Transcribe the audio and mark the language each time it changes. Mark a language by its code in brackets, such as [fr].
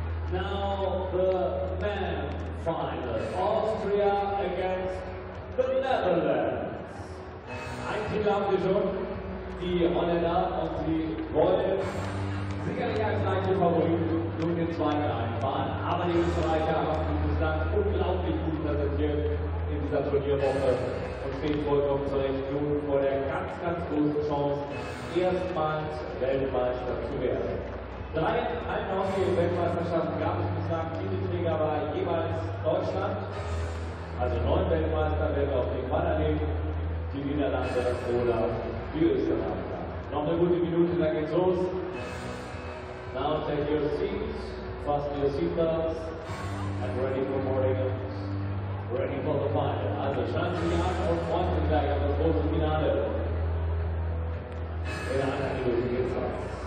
[en] Now the men final, Austria against the Netherlands. [de] Ein Team haben wir schon, die Holländer, und sie wollen sicherlich als leichte Favoriten nun den zweiten einfahren. Aber die Österreicher haben sich bislang unglaublich gut präsentiert in dieser Turnierwoche und stehen vollkommen zurecht nun vor der ganz großen Chance, erstmals Weltmeister zu werden. 3 Eishockey-Weltmeisterschaften gab es bislang, Titelträger war jeweils Deutschland, also 9 Weltmeister werden auf jeden Fall erleben, die Niederlande oder die Österreicher. Noch eine gute Minute, dann geht's los. [en] Now take your seats, fasten your seatbelts, and ready for boarding, ready for the final. [de] Also schauen Sie an und freuen sich gleich auf das große Finale. In einer Minute geht's los.